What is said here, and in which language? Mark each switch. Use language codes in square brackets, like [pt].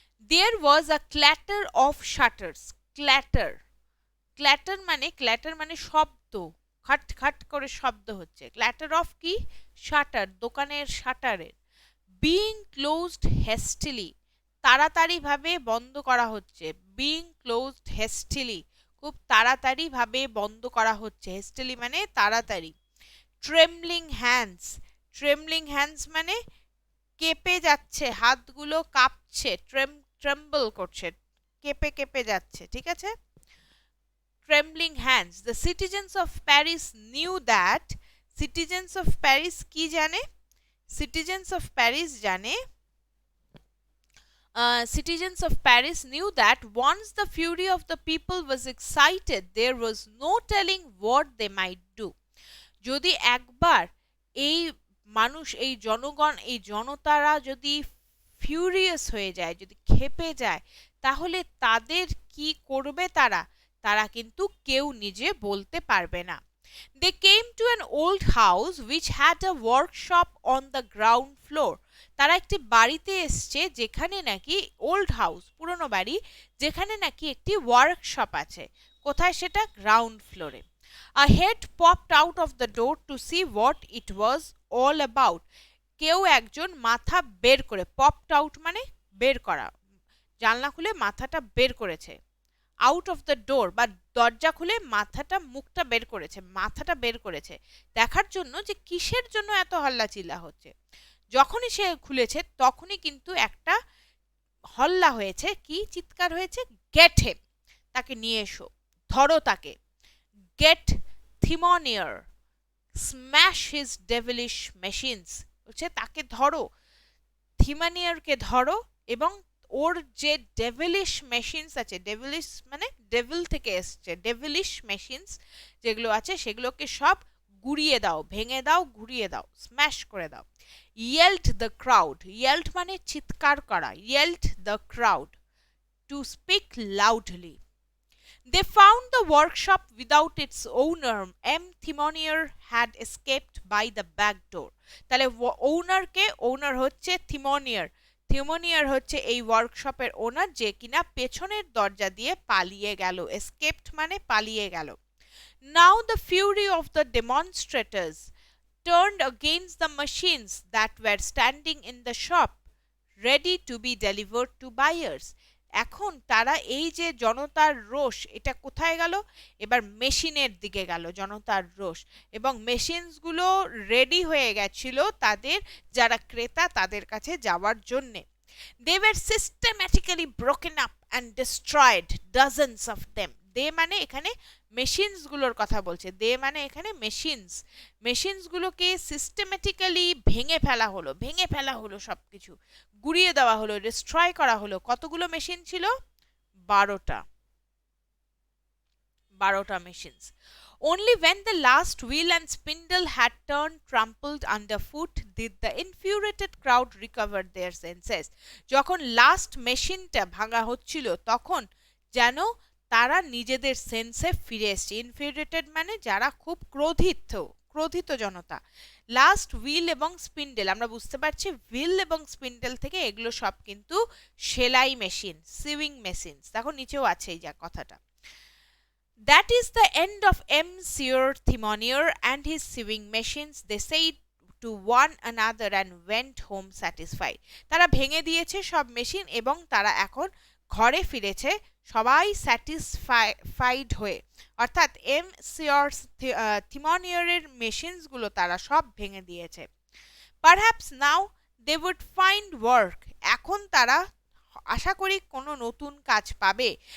[en] There was a clatter of shutters, [bn] clatter, ক্ল্যাটার মানে শব্দ, খাট খাট করে শব্দ হচ্ছে, ক্ল্যাটার অফ কি, শাটার, দোকানের শাটারের, [en] being closed hastily, [bn] তাড়াতাড়ি ভাবে বন্ধ করা হচ্ছে, বিং ক্লোজড হেস্টিলি, খুব তাড়াতাড়ি ভাবে বন্ধ করা হচ্ছে, হেস্টিলি মানে তাড়াতাড়ি, ট্রেমলিং হ্যান্ডস, ট্রেমলিং হ্যান্ডস মানে কেঁপে যাচ্ছে, হাতগুলো কাঁপছে, ট্রেম্বল করছে, কেঁপে কেঁপে যাচ্ছে, ঠিক আছে। [en] Trembling hands. The citizens of Paris knew that, citizens of Paris [bn] কি জানে, [en] citizens of Paris জানে, citizens of Paris knew that once the fury of the people was excited, there was no telling what they might do. [bn] যদি একবার এই মানুষ, এই জনগণ, এই জনতারা যদি ফিউরিয়াস হয়ে যায়, যদি ক্ষেপে যায়, তাহলে তাদের কি করবে তারা, তারা কিন্তু কেউ নিজে বলতে পারবে না। [en] They came to an old house which had a workshop on the ground floor. [bn] তারা একটি বাড়িতে এসছে যেখানে নাকি, ওল্ড হাউস পুরনো বাড়ি, যেখানে নাকি একটি ওয়ার্কশপ আছে, কোথায় সেটা, গ্রাউন্ড ফ্লোরে। [en] A head popped out of the door to see what it was all about. [bn] কেউ একজন মাথা বের করে, পপড আউট মানে বের করা, জানলা খুলে মাথাটা বের করেছে, আউট অফ দ্য ডোর বা দরজা খুলে মাথাটা, মুখটা বের করেছে, মাথাটা বের করেছে, দেখার জন্য যে কিসের জন্য এত হল্লাচিল্লা হচ্ছে। যখনই সে খুলেছে তখনই কিন্তু একটা হল্লা হয়েছে, কি চিৎকার হয়েছে, [en] get him, [bn] তাকে নিয়ে এসো, ধরো তাকে, gate থিমনিয়ার, [en] smash his devilish machines, [bn] হচ্ছে তাকে ধরো, থিমানিয়ারকে ধরো, এবং ওর যে ডেভিলিশ মেশিনস আছে, ডেভিলিশ মানে ডেভিল থেকে এসছে, ডেভিলিশ মেশিনস যেগুলো আছে সেগুলোকে সব গুড়িয়ে দাও, ভেঙে দাও, ঘুরিয়ে দাও, স্ম্যাশ করে দাও। [en] yield the crowd, yield [bn] মানে চিৎকার করা, [en] Yield the crowd, to speak loudly. They found the workshop without its owner. M. Thimonier had escaped by the back door. [bn] তাহলে ওনারকে, ওনার হচ্ছে থিমনিয়ার, থিমনিয়ার হচ্ছে এই ওয়ার্কশপের ওনার, যে কিনা পেছনের দরজা দিয়ে পালিয়ে গেল, escaped মানে পালিয়ে গেল। [en] Now the fury of the demonstrators turned against the machines that were standing in the shop, ready to be delivered to buyers. [bn] এখন তারা এই যে জনতার রোষ, এটা কোথায় গেল, এবার মেশিনের দিকে গেল জনতার রোষ, এবং মেশিনসগুলো রেডি হয়ে গেছিল তাদের যারা ক্রেতা তাদের কাছে যাওয়ার জন্যে। [en] They were systematically broken up and destroyed, dozens of them. [bn] দে মানে এখানে মেশিনসগুলোর কথা বলছে, দে মানে এখানে মেশিনস, মেশিনসগুলোকে সিস্টেমেটিক্যালি ভেঙে ফেলা হলো, ভেঙে ফেলা হলো, সবকিছু গুড়িয়ে দেওয়া হলো, ডিস্ট্রয় করা হলো। কতগুলো মেশিন ছিল, 12টা, 12টা machines. Only when the last wheel and spindle had turned trampled underfoot did the infuriated crowd recover their senses. যখন লাস্ট মেশিনটা ভাঙা হচ্ছিল তখন যেন তারা নিজেদের সেন্সে ফিরে এসছে। ইনফিউরিয়েটেড মানে যারা খুব ক্রোধিত, ক্রোধিত জনতা। লাস্ট হুইল এবং স্পিন্ডেল, আমরা বুঝতে পারছি হুইল এবং স্পিন্ডেল থেকে এগুলো সব কিন্তু সেলাই মেশিন, সিউইং মেশিনস। দেখো নিচেও আছে এই যা কথাটা। [en] That is the end of M. Sieur Thimonier and his sewing machines, they said to one another and went home satisfied. [bn] তারা ভেঙে দিয়েছে সব মেশিন এবং তারা এখন ঘরে ফিরেছে সবাই স্যাটিসফাইড হয়ে, অর্থাৎ এম সিওর থিমনিয়ারের মেশিনসগুলো তারা সব ভেঙে দিয়েছে। [en] Perhaps now they would find work, [bn] এখন তারা আশা করি কোনো নতুন কাজ পাবে।